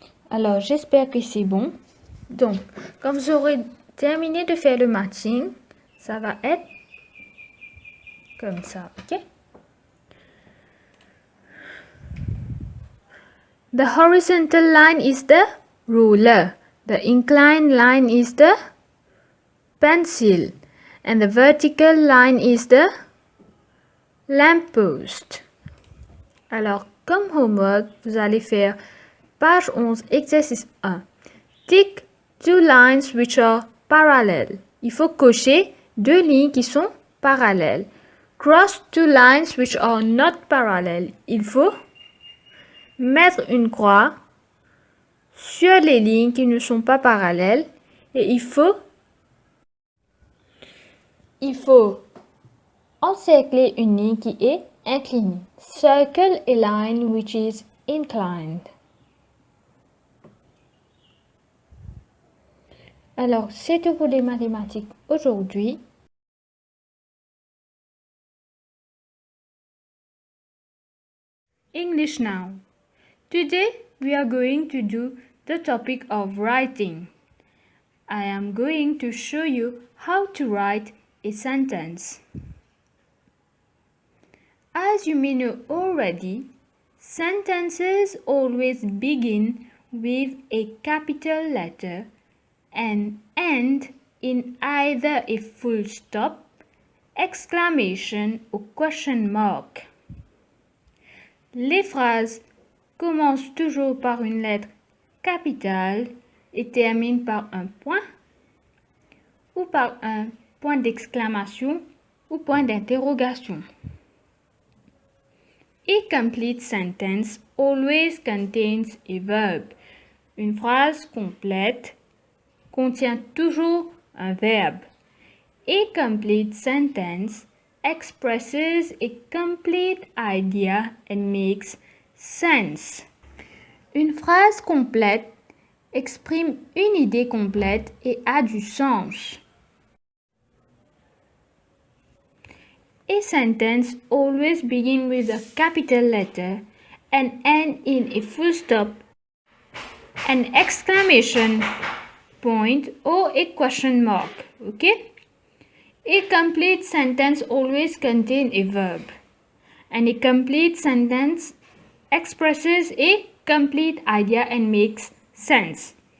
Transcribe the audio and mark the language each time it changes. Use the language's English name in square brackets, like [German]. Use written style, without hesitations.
[French] Alors, j'espère que c'est bon. Donc, quand vous aurez terminé de faire le matching, ça va être comme ça, ok? [English] The horizontal line is the ruler. The inclined line is the pencil. And the vertical line is the lamppost. [French] Alors, comme homework, vous allez faire page 11, exercice 1. [English] Tick two lines which are parallel. [French] Il faut cocher deux lignes qui sont parallèles. [English] Cross two lines which are not parallel. [French] Il faut mettre une croix sur les lignes qui ne sont pas parallèles et il faut encercler une ligne qui est inclinée. [English] Circle a line which is inclined. [French] Alors, c'est tout pour les mathématiques aujourd'hui. [English] English now. Today, we are going to do the topic of writing. I am going to show you how to write a sentence. As you may know already, sentences always begin with a capital letter and end in either a full stop, exclamation or question mark. [French] Les phrases commencent toujours par une lettre capitale et terminent par un point ou par un point d'exclamation ou point d'interrogation. [English] A complete sentence always contains a verb. [French] Une phrase complète contient toujours un verbe. [English] A complete sentence expresses a complete idea and makes sense. [French] Une phrase complète exprime une idée complète et a du sens. [English] A sentence always begins with a capital letter and ends in a full stop, an exclamation point or a question mark. Okay? A complete sentence always contains a verb, and a complete sentence expresses a complete idea and makes sense.